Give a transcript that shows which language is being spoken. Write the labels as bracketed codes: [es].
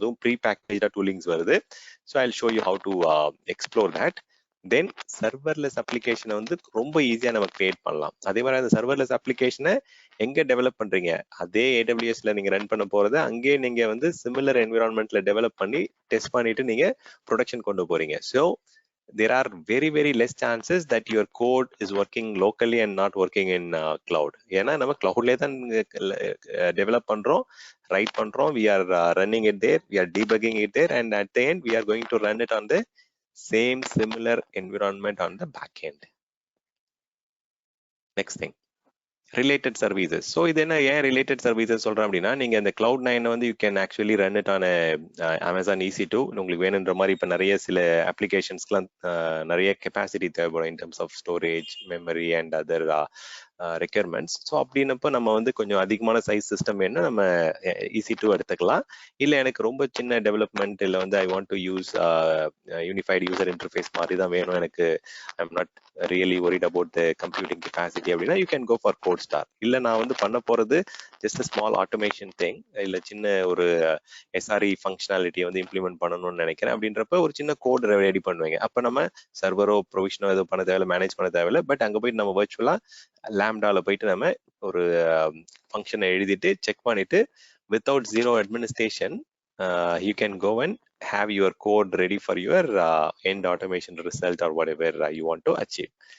[ta] அதுவும் ப்ரீ பேக்கேஜா டூலிங்ஸ் வருது. [en] So I show you how to explore that. [ta] Then serverless அப்ளிகேஷனை வந்து ரொம்ப ஈஸியா நம்ம கிரியேட் பண்ணலாம். அதே மாதிரி அந்த சர்வர்லெஸ் அப்ளிகேஷனை எங்க டெவலப் பண்றீங்க, அதே AWSல நீங்க ரன் பண்ண போறது அங்கேயே நீங்க வந்து சிமிலர் என்விரான்மெண்ட்ல டெவலப் பண்ணி டெஸ்ட் பண்ணிட்டு நீங்க ப்ரொடக்ஷன் கொண்டு போறீங்க. [en] So there are very less chances that your code is working locally and not working in cloud. [ta] ஏன்னா நம்ம cloudலயே தான் டெவலப் பண்றோம், ரைட் பண்றோம், [en] we are running it there, we are debugging it there, and at the end we are going to run it on the same similar environment on the back end. [ta] Next thing, related services. So இது என்ன, ஏன் related services சொல்றேன் அப்படின்னா, நீங்க இந்த CLOUD9 வந்து [en] You can actually run it on Amazon EC2. [ta] உங்களுக்கு வேணுன்ற மாதிரி இப்போ நிறைய சில அப்ளிகேஷன்ஸ்க்குலாம் நிறைய கெப்பாசிட்டி தேவைப்படும் [en] In terms of storage, memory and other requirements. [ta] So அப்படின்னப்போ நம்ம வந்து கொஞ்சம் அதிகமான சைஸ் சிஸ்டம் வேணும்னா நம்ம EC2 எடுத்துக்கலாம். இல்லை எனக்கு ரொம்ப சின்ன டெவலப்மெண்ட் இல்லை வந்து [en] I want to use unified user interface [ta] மாதிரி தான் வேணும், எனக்கு [en] I am not really worried about the computing capacity [ta] அப்படின்னா [en] You can go for code star. [ta] இல்லை நான் வந்து பண்ண போறது ஜஸ்ட் ஸ்மால் ஆட்டோமேஷன் திங், இல்லை சின்ன ஒரு SRE ஃபங்க்ஷனாலிட்டியை வந்து இம்ப்ளிமெண்ட் பண்ணணும்னு நினைக்கிறேன் அப்படின்றப்ப ஒரு சின்ன கோட் ரெடி பண்ணுவீங்க. அப்போ நம்ம சர்வரோ ப்ரொவிஷனோ எதுவும் பண்ண தேவையில்லை, மேனேஜ் பண்ண தேவையில்லை. பட் அங்கே போயிட்டு நம்ம வர்ச்சுவலா லேம்டால போயிட்டு நம்ம ஒரு ஃபங்க்ஷனை எழுதிட்டு செக் பண்ணிட்டு without zero administration [en] you can go and have your code ready for your end automation result or whatever you want to achieve.